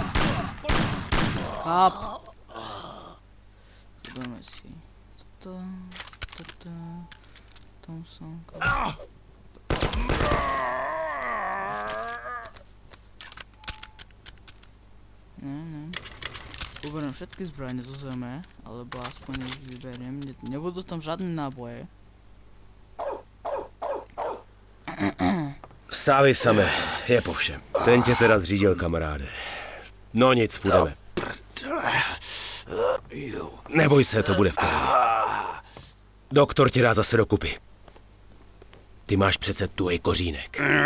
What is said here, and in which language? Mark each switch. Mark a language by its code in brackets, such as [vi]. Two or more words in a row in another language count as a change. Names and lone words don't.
[sk] Skáp. Zoberieme si toto. Thompsonka. Ne. Uberiem všetky zbrane zo zeme, alebo aspoň ich vyberiem. [cs] Nebudú tam žádné náboje. Vstávej same, je po všem. Ten tě teda zřídil, kamaráde. No nic, půjdeme. Neboj se, to bude v pohodě. Doktor tě dá zase dokupy. Ty máš přece tuhej kořínek.